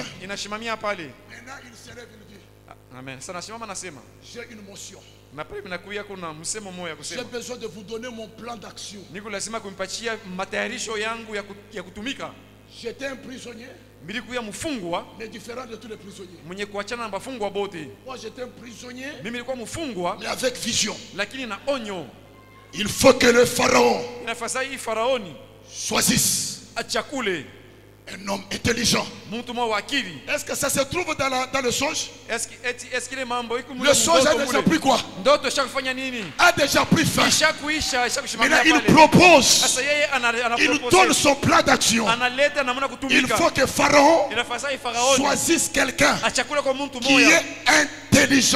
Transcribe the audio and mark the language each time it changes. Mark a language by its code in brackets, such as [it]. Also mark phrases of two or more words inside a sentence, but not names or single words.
[fr] Maintenant il se lève et dit, j'ai une motion. J'ai besoin de vous donner mon plan d'action. J'étais un prisonnier. [sw] Milikuya mfungwa. [fr] Mais différent de tous les prisonniers. [sw] Mwenye kuachana na bafungwa bote. [fr] Moi j'étais un prisonnier. [sw] Mimi nilikuwa mfungwa. [fr] Mais avec vision. [sw] Lakini na onyo. [fr] Il faut que le pharaon. [sw] Inafasa hii faraoni. [fr] Choisisse. [sw] Achakule. [fr] Un homme intelligent. Est-ce que ça se trouve dans le songe? Le songe a déjà pris quoi? A déjà pris fin. Maintenant il propose. Il donne son plan d'action. Il faut que Pharaon choisisse quelqu'un qui est intelligent.